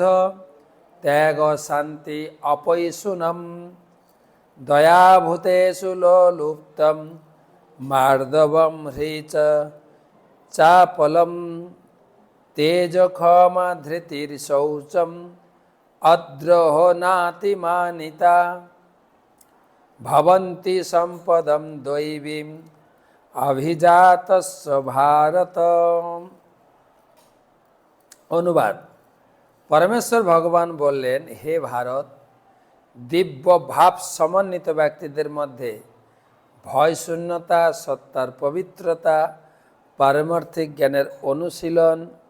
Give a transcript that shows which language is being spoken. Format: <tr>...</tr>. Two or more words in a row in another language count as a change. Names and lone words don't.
<sa>त्याग शांति अपैशुनम दयाभूतेषु लोलुप्तम मार्दवम ह्रीच चापलम तेज क्षमा धृतिर्शौचम अद्रोहो नातिमानिता भवन्ति संपदम दैवीम अभिजातस्य भारत।</sa> <bn>অনুবাদ। পরমেশ্বর ভগবান বললেন, হে ভারত, দিব্য ভাব সমন্বিত ব্যক্তিদের মধ্যে ভয় শূন্যতা, সত্তার পবিত্রতা, পারমার্থিক জ্ঞানের অনুশীলন,</bn>